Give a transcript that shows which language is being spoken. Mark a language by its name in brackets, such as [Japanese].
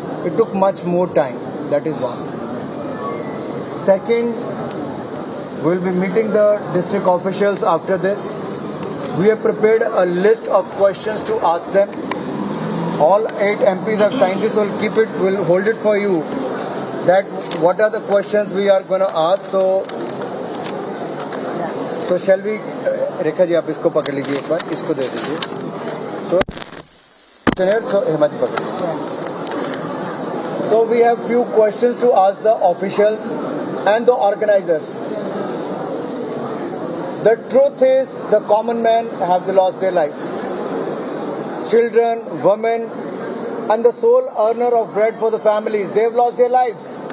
[English] It took much more time. That is one. Second, we will be meeting the district officials after this. We have prepared a list of questions to ask them. All 8 MPs have signed this. We'll hold it for you. That what are the questions we are going to ask. So shall we? [Hindi] Rekha ji आप इसको पकड़ लीजिए एक बार, इसको दे दीजिए. So Hema ji पकड़ लीजिए. [English] So we have few questions to ask the officials and the organizers. The truth is, the common men have lost their lives. Children, women, and the sole earner of bread for the families, they have lost their lives.